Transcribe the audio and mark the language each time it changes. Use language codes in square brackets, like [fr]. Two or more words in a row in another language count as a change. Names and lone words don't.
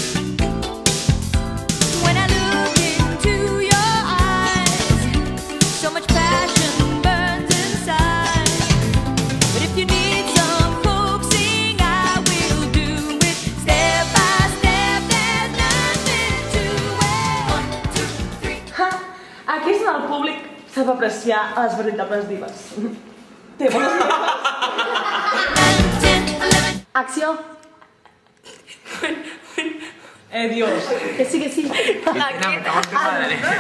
[en] When I look into your eyes, so much passion burns inside. But if you need some coaxing, I will do it step by step. There's nothing to it. 1, 2, 3. [ca] Aquí és on el públic sap apreciar a les veritables divas. Té bones Acció. [es] Dios. Que sí, que sí. Cristina, me cago en tu madre.